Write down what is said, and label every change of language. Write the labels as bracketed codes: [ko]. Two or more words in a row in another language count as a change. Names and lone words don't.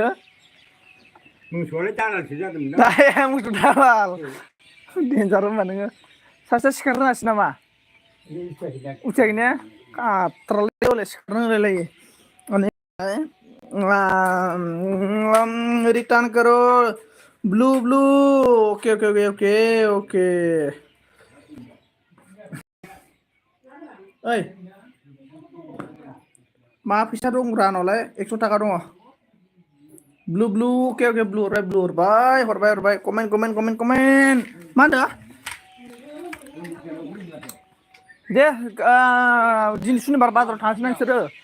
[brx] मोसौआलाय दालालसो जादोंमोन ना मोसौ दालाल डेन्जार होनबा नोङो सासे सिखारनो रोङासै नामा उथियाखै ने काट्रालै हले सिखारनो रोंलायलायो [hi] रिटार्न करो [brx] ब्लू [en] okay okay okay okay okay [brx] ओइ मा फैसा दंब्रा आंनावलाय 100 थाखा दङ ब्लू [en] okay okay [brx] ब्लू हरबाय कमेन्ट मा होनदों दे दिनै सुनिबार बाजाराव थांसै नोंसोरो